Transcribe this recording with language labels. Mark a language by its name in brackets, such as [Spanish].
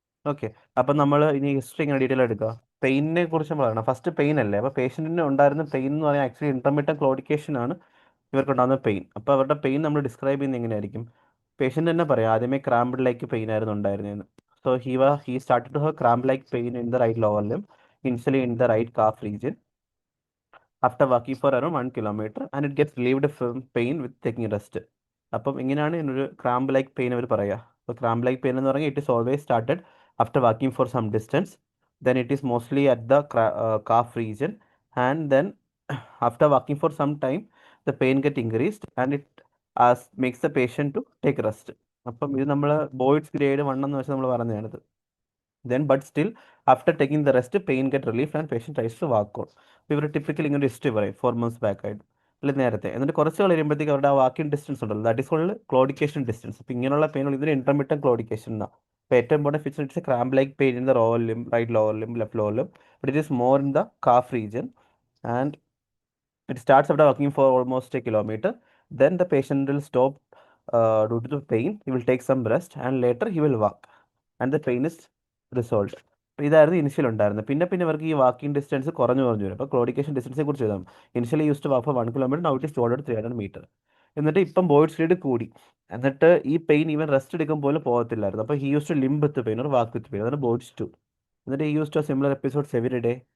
[Malayalam] Okay. അപ്പം നമ്മൾ ഇനി ഹിസ്റ്ററി ഇങ്ങനെ ഡീറ്റെയിൽ എടുക്കുക. പെയിനിനെ കുറിച്ച് പറയണം. ഫസ്റ്റ് പെയിൻ അല്ലേ. അപ്പോൾ പേഷ്യന്റിന് ഉണ്ടായിരുന്ന പെയിൻ എന്ന് പറഞ്ഞാൽ ആക്ച്വലി ഇന്റർമിറ്റന്റ് ക്ലോഡിക്കേഷൻ ആണ് ഇവർക്കുണ്ടാകുന്ന പെയിൻ. അപ്പോൾ അവരുടെ പെയിൻ നമ്മൾ ഡിസ്ക്രൈബ് ചെയ്യുന്നത് എങ്ങനെയായിരിക്കും? പേഷ്യന്റ് തന്നെ പറയാം ആദ്യമേ ക്രാംബിൾ ലൈക്ക് പെയിൻ ആയിരുന്നു ഉണ്ടായിരുന്നതെന്ന്. [English] So he started to have cramp like pain in the right lower limb, initially in the right calf region, after walking for around 1 kilometer, and it gets relieved from pain with taking rest. [Malayalam] അപ്പം ഇങ്ങനെയാണ് ഇതിനൊരു ക്രാംബ് like pain അവർ പറയുക. അപ്പോൾ [English] cramp like pain [Malayalam] എന്ന് പറഞ്ഞാൽ [English] It is always started after walking for some distance, then it is mostly at the calf region, and then after walking for some time the pain get increased and it makes the patient to take rest. [Malayalam] അപ്പം ഇത് നമ്മൾ ബോയ്ഡ്സ് grade 1 എന്ന് വെച്ചാൽ നമ്മൾ പറഞ്ഞതാണിത്. [English] then but still after taking the rest pain get relief and patient tries to walk on. [Malayalam] അപ്പോൾ ഇവർ typically ഇങ്ങനെ history പറയും [English] 4 months [Malayalam] ബാക്ക് ആയിട്ട്, അല്ലെങ്കിൽ നേരത്തെ. എന്നിട്ട് കുറച്ച് കഴിയുമ്പോഴത്തേക്ക് അവരുടെ ആ വാക്കിംഗ് ഡിസ്റ്റൻസ് ഉണ്ടല്ലോ, [English] That is called claudication distance. [Malayalam] അപ്പോൾ ഇങ്ങനെയുള്ള പെയിനുകൾ ഇതിന് ഇന്റർമിറ്റന്റ് ക്ലോഡിക്കേഷൻ എന്നാണ്. അപ്പോൾ ഏറ്റവും [English] Important feature it's a cramp like pain in the lower limb, right lower limb, left lower limb, but it is more in the calf region, and it starts after walking for almost a kilometer. Then the patient will stop due to the pain. He will take some rest and later he will walk. And the pain is resolved. [Malayalam] അപ്പോൾ ഇതായിരുന്നു initial ഉണ്ടായിരുന്നത്. പിന്നെ പിന്നെ ഇവർക്ക് ഈ walking distance കുറഞ്ഞു കുറഞ്ഞു വരും. അപ്പോൾ ക്ലോഡിക്കേഷൻ ഡിസ്റ്റൻസിനെ കുറിച്ച് എഴുതാം. [English] Initially use to walk for 1 kilometer, now it is 200-300 metre. [Malayalam] എന്നിട്ട് ഇപ്പം ബോയ്ഡ് സ്പീഡ് കൂടി. എന്നിട്ട് ഈ പെയിൻ ഈവൻ റെസ്റ്റ് എടുക്കും പോലും പോകത്തില്ലായിരുന്നു. [English] അപ്പോൾ he use to limb with pain ഒരു walk with pain, [Malayalam] അതാണ് [English] Boyd's two. [Malayalam] എന്നിട്ട് ഈ [English] Use to similar episodes every day.